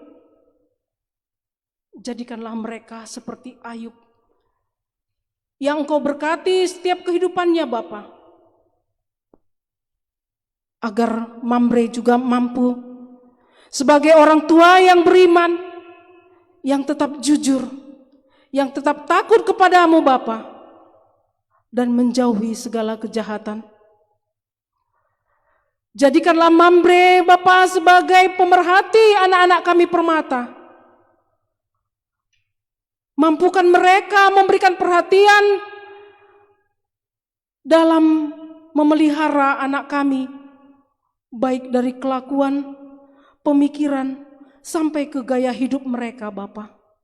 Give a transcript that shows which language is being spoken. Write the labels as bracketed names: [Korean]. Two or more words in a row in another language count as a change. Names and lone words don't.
[Indonesian] Jadikanlah mereka seperti Ayub, yang Engkau berkati setiap kehidupannya Bapa, agar Mambre juga mampu sebagai orang tua yang beriman, yang tetap jujur, yang tetap takut kepadamu Bapa, dan menjauhi segala kejahatan. Jadikanlah Mambre Bapa sebagai pemerhati anak-anak kami permata. Mampukan mereka memberikan perhatian dalam memelihara anak kami, baik dari kelakuan, pemikiran, sampai ke gaya hidup mereka Bapa.